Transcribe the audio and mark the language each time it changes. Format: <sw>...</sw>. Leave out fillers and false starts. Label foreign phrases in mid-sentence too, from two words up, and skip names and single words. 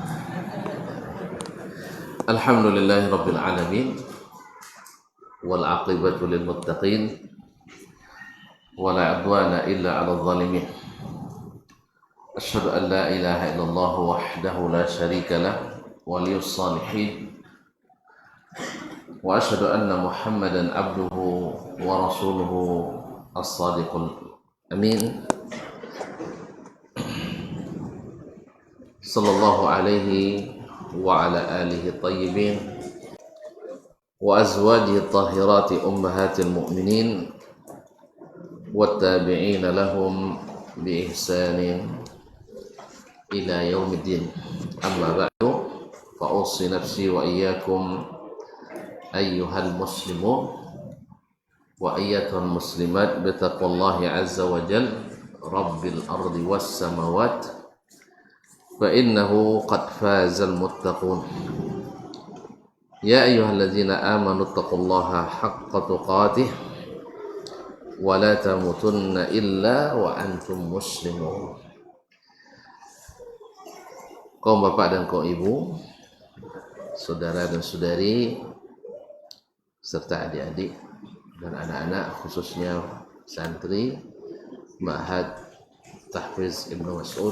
<ar>الحمد لله رب العالمين والعاقبة للمتقين ولا عدوان إلا على الظالمين. أشهد أن لا إله إلا الله وحده لا شريك له ولي الصالحين وأشهد أن محمدا عبده ورسوله الصادق الأمين. صلى الله عليه وعلى آله الطيبين وأزواجه الطاهرات أمهات المؤمنين والتابعين لهم بإحسان إلى يوم الدين. أما بعد، فأوصي نفسي وإياكم أيها المسلمون وأيتها المسلمات بتقوى الله عز وجل رب الأرض والسماوات فإنه قد فاز المتقون يا أيها الذين آمنوا اتقوا الله حق تقاته ولا تموتن إلا وأنتم مسلمون.</ar> <id>Kaum bapak dan kaum ibu, saudara dan saudari, serta adik-adik dan anak-anak, khususnya santri Ma'had Tahfiz Ibnu Mas'ud</id>